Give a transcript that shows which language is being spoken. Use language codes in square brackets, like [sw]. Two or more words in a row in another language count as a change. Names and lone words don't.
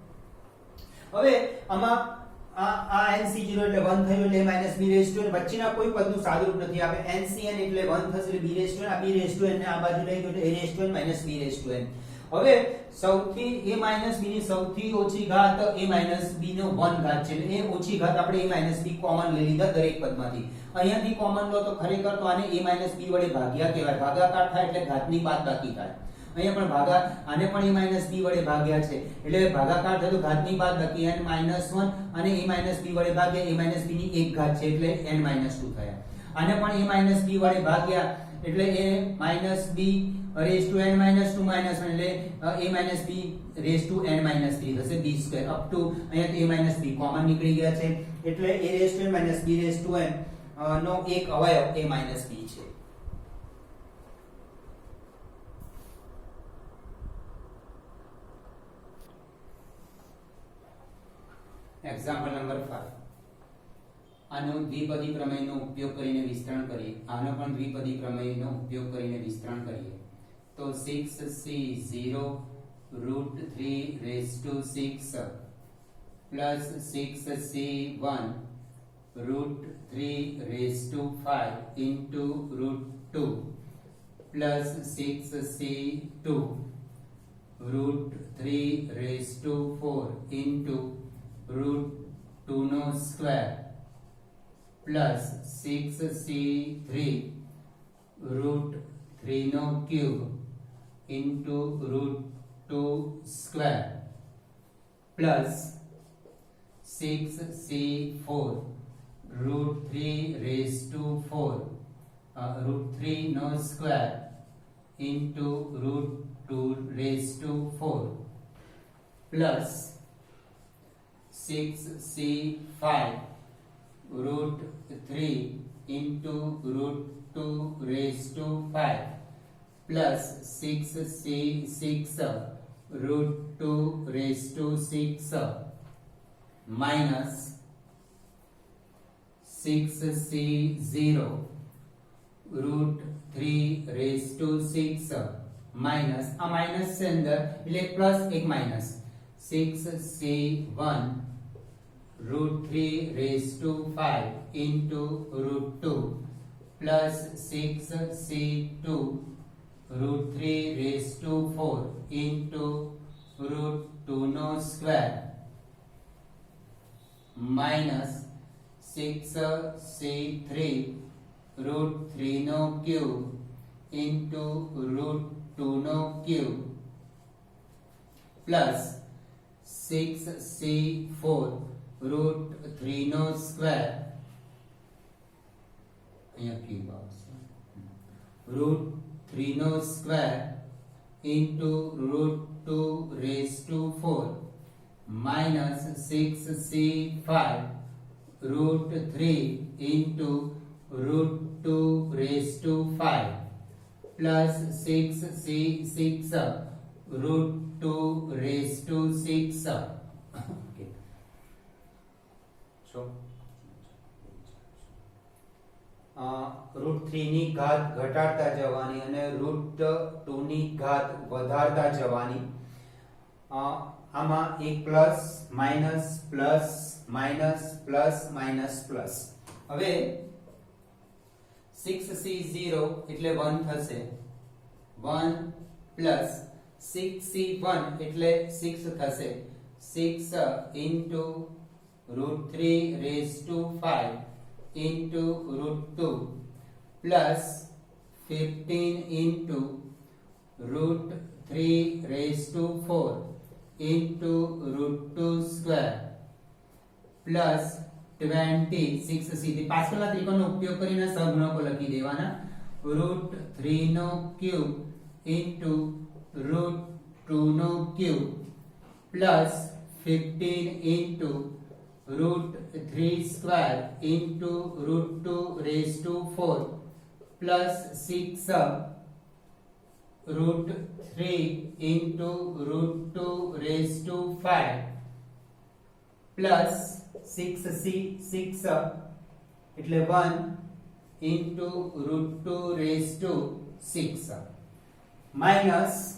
[gu] હવે આમાં આ nc0 એટલે 1 થયું એટલે [en] a minus b raised to n [gu] વચ્ચેના કોઈ પદનું સાદુરૂપ નથી આવે ncn એટલે 1 થશે એટલે [en] b raised to n [gu] આ [en] b raised to n [gu] ને આ બાજુ લઈ ગયો એટલે [en] a raised to n minus b raised to n [gu] હવે સૌથી [en] a minus b [gu] ની સૌથી ઓછી ઘાત [en] a minus b [gu] નો 1 ઘાત છે એટલે એ ઓછી ઘાત આપણે [en] a minus b [gu] કોમન લઈ લીધા દરેક પદમાંથી અહીંયાથી કોમન લો તો ખરેખર તો આને [en] a minus b [gu] વડે ભાગ્યા કહેવાય ભાગાકાર થાય એટલે ઘાતની બાદબાકી થાય અહીંયા પણ આને પણ [en] a minus b [gu] વડે ભાગ્યા છે એટલે ભાગાકાર થાય તો ઘાતની બાદબાકી [en] n minus 1 [gu] અને [en] a minus b [gu] વડે ભાગ્યા [en] a minus b [gu] ની એક ઘાત છે એટલે [en] n minus 2 [gu] થયા આને પણ [en] a minus b [gu] વડે ભાગ્યા એટલે [en] a minus b raised to n minus 2 minus 1 [gu] એટલે [en] a minus b raised to n minus 3 [gu] થશે [en] b square up to [gu] અહીંયા [en] a minus b [gu] કોમન નીકળી ગયા છે એટલે [en] a raised to n minus b raised to n [gu] નો એક અવયવ [en] a minus b [gu] છે [en] example number [gu] 5 આનો દ્વિપદી પ્રમેયનો ઉપયોગ કરીને વિસ્તરણ કરીએ આનો પણ દ્વિપદી પ્રમેયનો ઉપયોગ કરીને વિસ્તરણ કરીએ તો [en] 6c0 √3 raised to 6 plus 6c1 √3 raised to 5 into √2 plus 6c2 √3 raised to 4 into √2 નો સ્ક્વેર plus 6c3 √3 નો ક્યુબ into √2 સ્ક્વેર plus 6c4 √3 raised to 4 √3 નો સ્ક્વેર into √2 raised to 4 plus 6c5 √3 into √2 raised to 5 plus 6c6 √2 raised to 6 minus 6c0 √3 raised to 6 minus [gu] આ માઈનસ છે અંદર એટલે પ્લસ એક માઈનસ [en] 6c1 √3 raised to 5 into √2 plus 6c2 root 3 raised to 4 into root 2 નો સ્ક્વેર minus 6c3 root 3 નો ક્યુબ into root 2 નો ક્યુબ plus 6c4 root 3 નો સ્ક્વેર [gu] અહીંયા ક્યુબ આવશે [en] root 3 નો સ્ક્વેર into root 2 raised to 4 minus 6c5 root 3 into root 2 raised to 5 plus 6c6 root 2 raised to 6 okay. [gu] So રૂટ 3 ની ઘાત ઘટાડતા જવાની અને રૂટ 2 ની ઘાત વધારતા જવાની આમાં એક [en] plus minus plus minus plus minus plus [gu] હવે 6c0 એટલે 1 થશે 1 પ્લસ 6c1 એટલે 6 થશે 6 [en] into root 3 raised to 5 into root 2 plus 15 into root 3 raised to 4 into root 2 square plus 20 [gu] 6c થી પાછળના ત્રિકોણનો ઉપયોગ કરીને સહગુણકો લખી દેવાના [en] root 3 નો ક્યુબ into root 2 નો ક્યુબ plus 15 into root 3 square into root 2 raised to 4 plus 6 root 3 into root 2 raised to 5 plus 6c6 એટલે 1 into root 2 raised to 6 minus